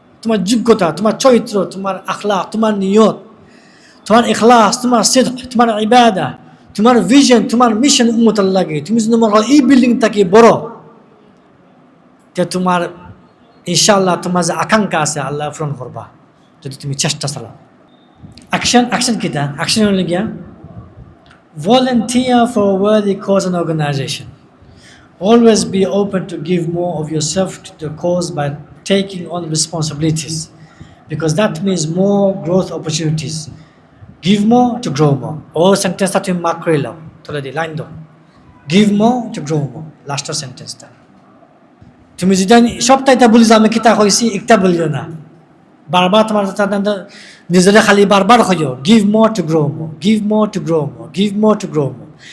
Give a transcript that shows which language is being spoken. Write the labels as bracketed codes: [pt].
[bn] তোমার যোগ্যতা, তোমার চরিত্র, তোমার আখলাক, তোমার নিয়ত, তোমার ইখলাস, তোমার সিদক, তোমার ইবাদা, তোমার ভিশন, তোমার মিশন উম্মতের লাগে। তুমি যদি মনে করো এই বিল্ডিং থেকে বড়, তে তোমার ইনশাআল্লাহ তোমার যে আকাঙ্ক্ষা আছে আল্লাহ পূরণ করবা যদি তুমি চেষ্টা চালাও। অ্যাকশন কিটা? অ্যাকশন হলে গিয়া [en] volunteer for a worthy cause and organization. Always be open to give more of yourself to the cause by taking on responsibilities, because that means more growth opportunities. Give more to grow more. All sentence that you mark [bn] করলাম তোলে দি line দাও। [en] Give more to grow more. Last sentence [bn] টা তুমি যদি সবটাই তা বলি যে আমি কিতা কইছি, একটা বলিও না। বারবার তোমার নিজেরা খালি বারবার কইও [en] Give more to grow more, give more to grow more, give more to grow more.